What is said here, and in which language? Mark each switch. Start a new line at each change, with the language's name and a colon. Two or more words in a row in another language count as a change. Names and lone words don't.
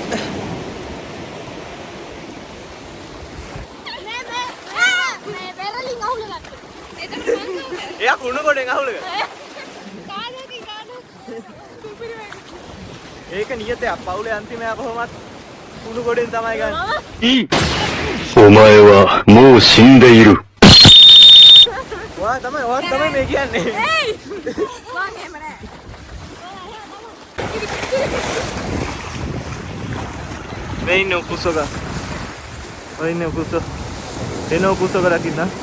Sinhala: මේ බෙරලින් අහුල ගත්තා. එතන මං එයා කුණු කොටෙන් අහුලක. ඒක නියතයක්. පවුලේ අන්තිමයා කොහොමත් කුණු කොටෙන් තමයි ගන්නේ.
Japanese: お前はもう死んでいる。
Sinhala: ඔයා තමයි මේ කියන්නේ. මං එහෙම නෑ. මේ ඉන්න උකුසක. ඔය ඉන්න උකුස. එන උකුසක දකින්න.